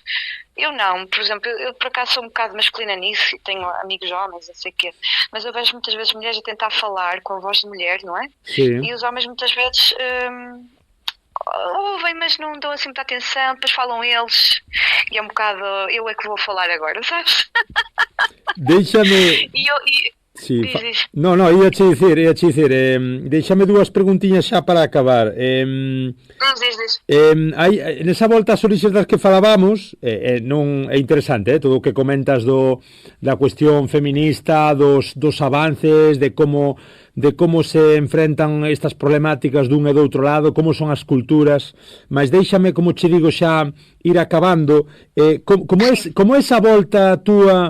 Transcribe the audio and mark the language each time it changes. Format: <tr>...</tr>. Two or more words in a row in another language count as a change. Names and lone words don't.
<pt>Eu não, por exemplo, eu por acaso sou um bocado masculina nisso e tenho amigos homens, não sei o quê, mas eu vejo muitas vezes mulheres a tentar falar com a voz de mulher, não é? Sim. E os homens muitas vezes ouvem, mas não dão assim muita atenção, depois falam eles, e é um bocado, eu é que vou falar agora, sabes?</pt> <gl>Deixame... Sí.</gl> <pt>Diz.</pt> <gl>No, ia-te dicir, deixame dúas preguntiñas xa para acabar.</gl> <pt>Diz.</pt> <gl>Nesa volta ás orixes das que falábamos, non é interesante, todo o que comentas da cuestión feminista, dos avances, de como se enfrentan estas problemáticas dun e do outro lado, como son as culturas, mas deixame, como che digo xa, ir acabando, como esa volta túa.</gl>